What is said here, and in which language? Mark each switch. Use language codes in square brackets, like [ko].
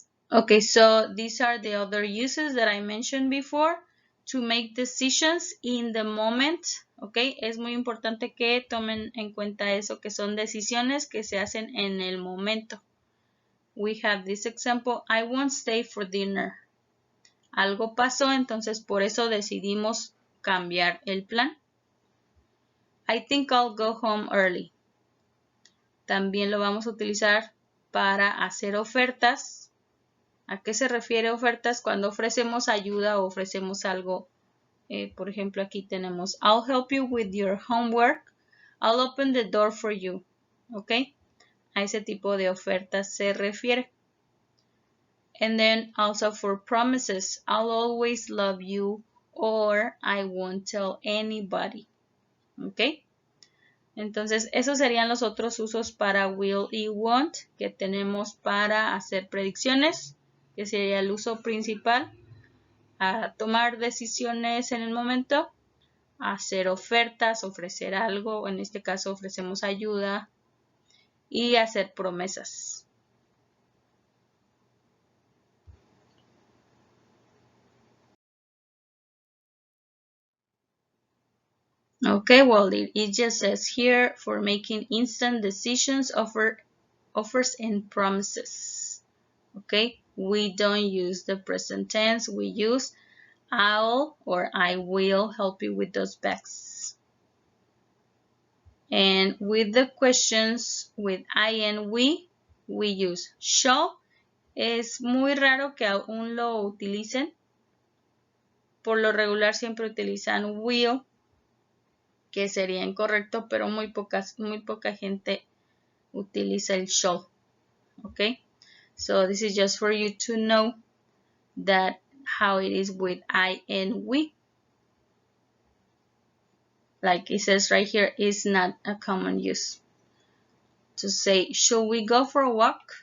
[en] Okay, so these are the other uses that I mentioned before to make decisions in the moment. [es] Okay, es muy importante que tomen en cuenta eso, que son decisiones que se hacen en el momento. [en] We have this example, I won't stay for dinner. [es] Algo pasó, entonces por eso decidimos cambiar el plan. [en] I think I'll go home early. [es] También lo vamos a utilizar para hacer ofertas. ¿A qué se refiere ofertas? Cuando ofrecemos ayuda o ofrecemos algo. Por ejemplo, aquí tenemos [en] I'll help you with your homework. I'll open the door for you. ¿Ok? [es] A ese tipo de ofertas se refiere. [en] And then also for promises. I'll always love you or I won't tell anybody. ¿Ok? [es] Entonces, esos serían los otros usos para will y want que tenemos para hacer predicciones, que sería el uso principal, a tomar decisiones en el momento, a hacer ofertas, ofrecer algo, en este caso ofrecemos ayuda, y hacer promesas. [en] Okay, well, it just says here for making instant decisions, offers and promises. Okay, we don't use the present tense, we use I'll or I will help you with those bags. And with the questions with I and we use shall. [es] Es muy raro que aún lo utilicen. Por lo regular siempre utilizan will, que sería incorrecto, pero muy poca gente utiliza el shall. [en] Okay, so this is just for you to know that how it is with I and we. Like it says right here, is not a common use. To say, should we go for a walk?